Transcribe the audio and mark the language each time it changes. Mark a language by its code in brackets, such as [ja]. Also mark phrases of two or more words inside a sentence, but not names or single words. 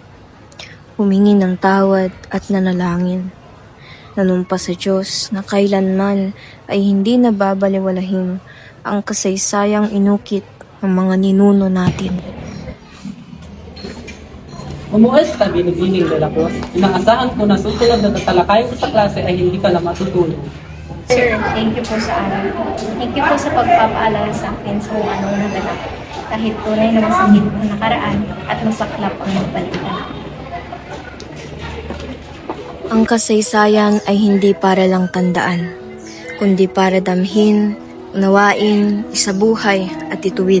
[tl] Humingi ng tawad at nanalangin. Nanumpa sa Diyos na kailanman ay hindi nababaliwalahin ang kasaysayang inukit ng mga ninuno natin. Umuwas ka, binibining de la Cruz. Inaasahan ko na susunod na tatalakay ko sa klase ay hindi ka lang matutulog. Sir, [en] thank you [tl] po sa aral. [en] Thank you [tl] po sa pagpapaalala sa akin sa kung anong nadala. Kahit tunay na masakit ang nakaraan at masaklap ang nagbalikan. Ang kasaysayan ay hindi para lang tandaan, kundi para damhin, unawain, isabuhay at ituwid.